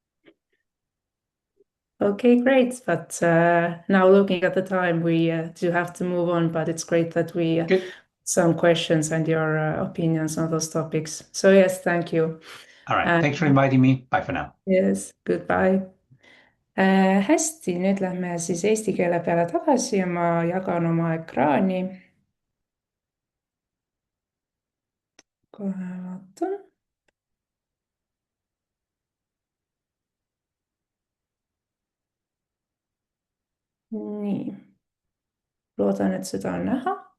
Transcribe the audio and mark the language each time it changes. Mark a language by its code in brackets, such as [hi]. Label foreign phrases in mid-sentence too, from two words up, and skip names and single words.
[en] Okay, great. But now looking at the time, we do have to move on, but it's great that we some questions and your opinions on those topics. So yes, thank you. All right, thanks for inviting me. Bye for now. Yes, goodbye. [et] Hästi, nüüd lähme siis eesti keele peale tagasi ja ma jagan oma ekraani. Kohe vaatan. Nii, loodan, et seda on näha.